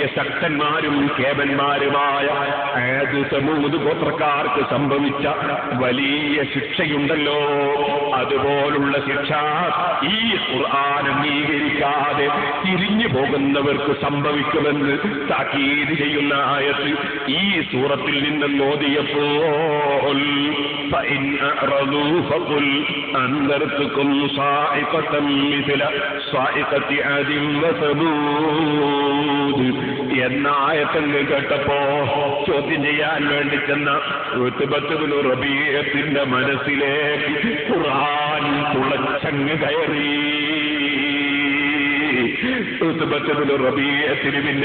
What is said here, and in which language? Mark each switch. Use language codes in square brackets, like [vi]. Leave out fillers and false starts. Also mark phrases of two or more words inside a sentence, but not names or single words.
[ml] ശക്തന്മാരും കേവന്മാരുമായ ആദ് സമൂദ് ഗോത്രക്കാർക്ക് സംഭവിച്ച വലിയ ശിക്ഷയുണ്ടല്ലോ, അതുപോലുള്ള ശിക്ഷ ഈ ഖുർആൻ അംഗീകരിക്കാതെ തിരിഞ്ഞു പോകുന്നവർക്ക് സംഭവിക്കുമെന്ന് താക്കീത് ചെയ്യുന്ന ആയത്ത് ഈ സൂറത്തിൽ നിന്ന് ഓതിയപ്പോൾ [ar] فإن أعرضوا فقل أنذرتكم صاعقة مثل صاعقة عاد [ml] وثمود എന്ന ആയത്തങ്ങ് കേട്ടപ്പോ ചോദ്യം ചെയ്യാൻ വേണ്ടി ചെന്ന ഉത്ബത്ത് ഇബ്നു റബീഅത്തിന്റെ മനസ്സിലേക്ക് ഖുർആൻ തുളച്ചങ്ങ് കയറി. ഉത്ബത്ത് ഇബ്നു റബീഅത്തിന് പിന്നെ